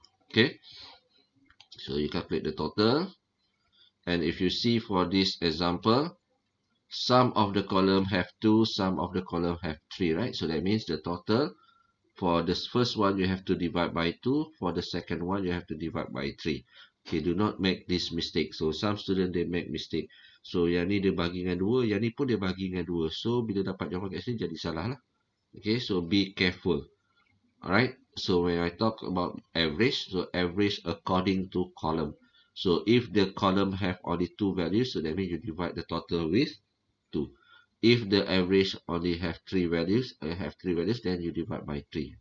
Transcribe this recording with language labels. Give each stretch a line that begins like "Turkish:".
English: Okay, so you calculate the total, and if you see for this example, some of the column have 2, some of the column have 3, right? So that means the total for the first one you have to divide by 2, for the second one you have to divide by 3. Okay, do not make this mistake. So some student they make mistake.
Malay: So yang ni dia bagi dengan 2, yang ni pun dia bagi dengan 2. So bila dapat jawapan kat sini jadi salah lah. Okay,
English: so be careful. Alright, so when I talk about average, so average according to column. So if the column have only 2 values, so that means you divide the total with 2. If the average only have 3 values, then you divide by 3.